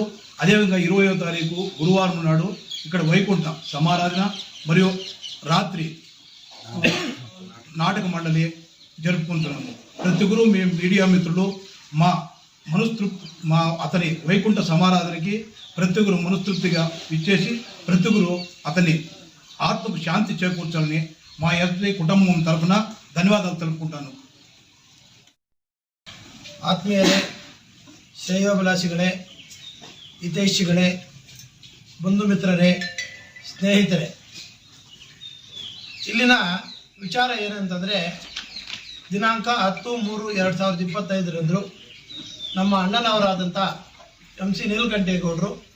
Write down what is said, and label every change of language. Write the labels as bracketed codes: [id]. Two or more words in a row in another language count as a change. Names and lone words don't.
[te] అదేవిధంగా 20వ తారీఖు గురువారం నాడు ఇక్కడ వైకుంఠ సమారాధన మరియు రాత్రి నాటక మండలి జరుపుకుంటున్నాము. ప్రతి ఒక్కరు మేము మీడియా మిత్రులు మా అతని వైకుంఠ సమారాధనకి ప్రతి ఒక్కరు మనస్తృప్తిగా ఇచ్చేసి ప్రతి ఒక్కరు అతని ఆత్మకు శాంతి చేకూర్చాలని మా ఎస్ఐ కుటుంబం తరఫున ధన్యవాదాలు తెలుపుకుంటాను. [kn] ಆತ್ಮೀಯರೇ, ಶ್ರೇಯೋಭಿಲಾಷಿಗಳೇ, ಹಿತೈಷಿಗಳೇ, ಬಂಧು ಮಿತ್ರರೇ, ಸ್ನೇಹಿತರೆ, ಇಲ್ಲಿನ ವಿಚಾರ ಏನಂತಂದರೆ, ದಿನಾಂಕ 10/3/2025 ನಮ್ಮ ಅಣ್ಣನವರಾದಂಥ MC ನೀಲಕಂಠೇಗೌಡರು